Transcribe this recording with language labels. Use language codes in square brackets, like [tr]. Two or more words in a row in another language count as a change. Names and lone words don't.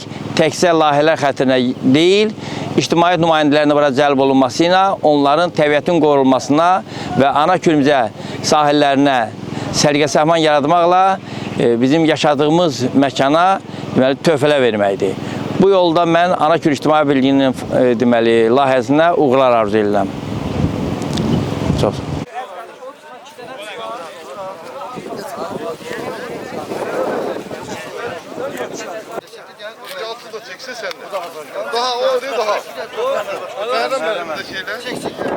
[az] Təkcə layihələr xətrinə deyil, ictimaiyyət nümayəndələrinin bura cəlb olunması ilə onların təbiətin qorunmasına və Ana-Kürümüzə sahillərinə sərgə-səhman yaratmaqla bizim yaşadığımız məkana töhfələr verməkdir. Bu yolda mən Ana-Kür İctimai Birliyinin deməli layihəsinə uğurlar arzu edirəm. Çox. [tr] Çeksin sen de. Daha o değil daha. Beğenmedim de şeyler. Çek.